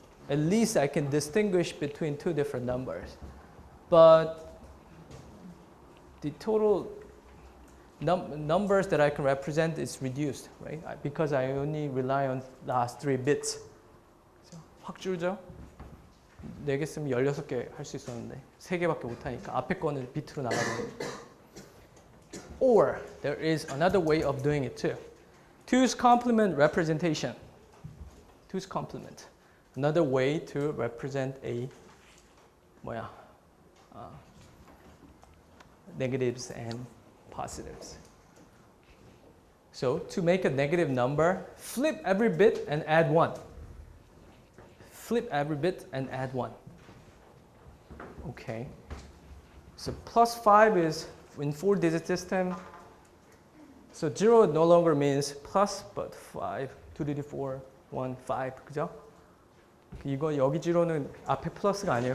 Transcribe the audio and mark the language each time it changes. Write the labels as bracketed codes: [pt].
[en] At least I can distinguish between two different numbers. But the total numbers that I can represent is reduced, right? Because I only rely on last 3 bits. [ko] 확 줄죠? 4개 쓰면 16개 할 수 있었는데 3개밖에 못 하니까 앞에 거는 비트로 나가버리니까. [en] Or there is another way of doing it too. 2's complement representation. 2's complement. Another way to represent a negatives and positives. So to make a negative number, flip every bit and add 1. Flip every bit and add 1. Okay. So plus 5 is in 4-digit system. So 0 no longer means plus, but 5, 2 to the 4, 1, 5. [ko] 그죠? 이거 여기 0는 앞에 플러스가 아니에요.